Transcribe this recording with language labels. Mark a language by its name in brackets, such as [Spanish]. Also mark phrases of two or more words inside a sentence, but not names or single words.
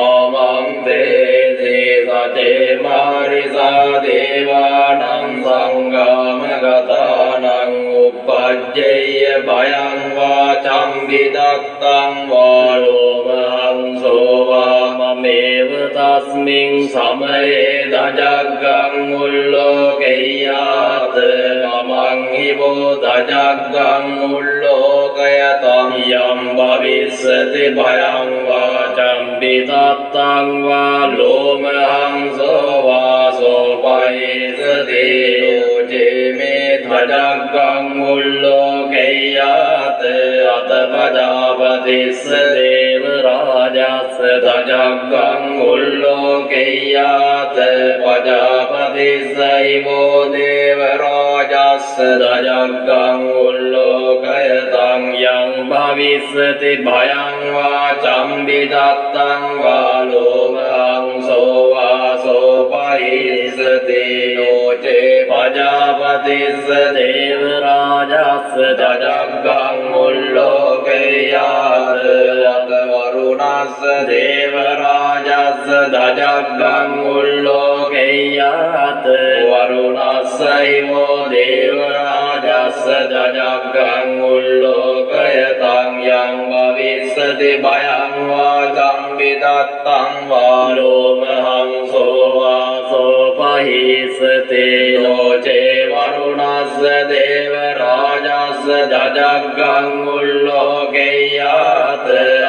[Pali] ආමන්තේ සතේ මාරිසා දේවානං සංගමගතානං උපජ්ජේය භයං වාචං විදත්තං වාලෝමහං සෝවාමමේව තස්මින් සමයේ දජග්ගං උල්ලෝකෙය්‍යාත මමං හිවෝ දජග්ගං උල්ලෝකයතං යම් භවිස්සති භයං වාචං විදත්තං වාලෝමහං සෝවාසෝ පයිසති යෝජේ ධජග්ගං උල්ලෝකෙය්‍යාත අතපජාපතිස්ස දේව රාජස්ස ධජග්ගං උල්ලෝකෙය්‍යාත පජාපතිස්සයිවෝ දේව රාජස්ස ධජග්ගං උල්ලෝකයතං යං භවිස්සති භයං වාචං විදත්තං වාලෝමහං සෝවාසෝ පයිසති නෝචේ පජාපතිස්ස දේව රාජස්ස ධජග්ගං උල්ලෝකෙය්‍යාත වරුණස්ස දේව රාජස්ස ධජග්ගං උල්ලෝකෙය්‍යාත වරුණස්සයිවෝ දේව රාජස්ස ධජග්ගං උල්ලෝකයතං යං භවිස්සති භයං වාචං විදත්තං වාලෝමහං සෝවාසෝ පහිස්සති නෝචේ වරුණස්ස දේව රාජස්ස ධජග්ගං උල්ලෝකෙය්‍යාත අත